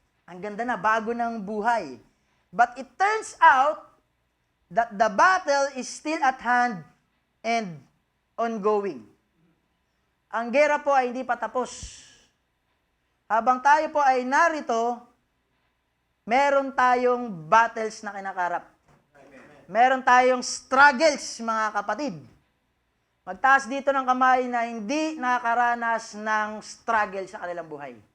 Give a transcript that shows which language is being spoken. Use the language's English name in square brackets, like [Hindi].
[Filipino] Ang ganda na, bago ng buhay. [English] But it turns out that the battle is still at hand and ongoing. [Filipino] Ang gera po ay hindi pa tapos. Habang tayo po ay narito, meron tayong battles na kinakarap. Meron tayong struggles, mga kapatid. Magtaas dito ng kamay na hindi nakakaranas ng struggle sa kanilang buhay.